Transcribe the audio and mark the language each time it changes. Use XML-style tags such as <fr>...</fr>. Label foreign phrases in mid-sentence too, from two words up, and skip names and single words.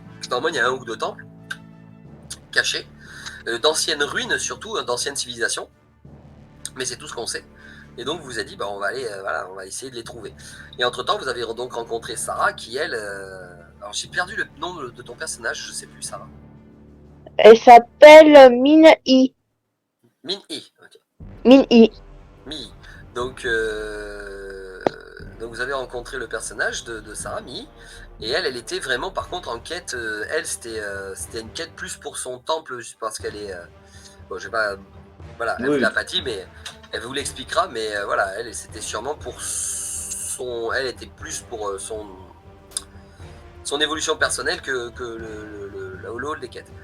<fr>Normalement, il y a un ou deux temples cachés. D'anciennes ruines surtout, d'anciennes civilisations, mais c'est tout ce qu'on sait. Et donc vous a dit, on va aller, voilà, on va essayer de les trouver. Et entre temps, vous avez donc rencontré Sarah, qui elle, alors j'ai perdu le nom de ton personnage, je sais plus, Sarah. Elle s'appelle Min-I. Min-I, ok. Min-I. Mi. Donc vous avez rencontré le personnage de Sarah, Mi, et elle était vraiment par contre en quête, elle c'était une quête plus pour son temple, juste parce qu'elle est, bon je vais pas, voilà, elle vous l'a pas dit, mais elle vous l'expliquera, mais voilà, elle c'était sûrement pour son, elle était plus pour son évolution personnelle que le hall des quêtes.</fr>